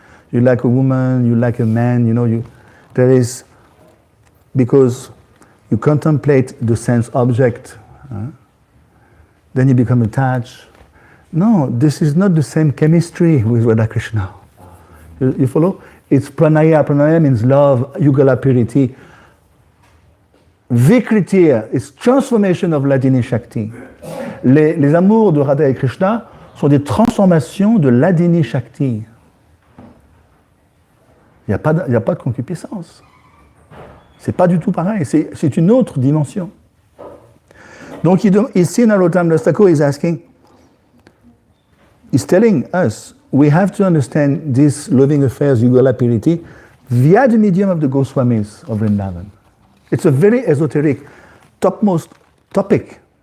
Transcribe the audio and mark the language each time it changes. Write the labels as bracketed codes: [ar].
[en] You like a woman, you like a man, there is, because you contemplate the sense object, then you become attached. No, this is not the same chemistry with Radha Krishna. You follow? It's pranaya. Pranaya means love, yugala purity. Vikritir, it's transformation of Ladini Shakti. [fr] Les amours de Radha et Krishna sont des transformations de Ladini Shakti. Il n'y a pas de concupiscence. C'est pas du tout pareil, c'est une autre dimension. Donc ici, [en] Narottam Das Thakur is telling us, we have to understand this loving affairs, Yugala Piriti, via the medium of the Goswamis of Vrindavan. It's a very esoteric, topmost topic.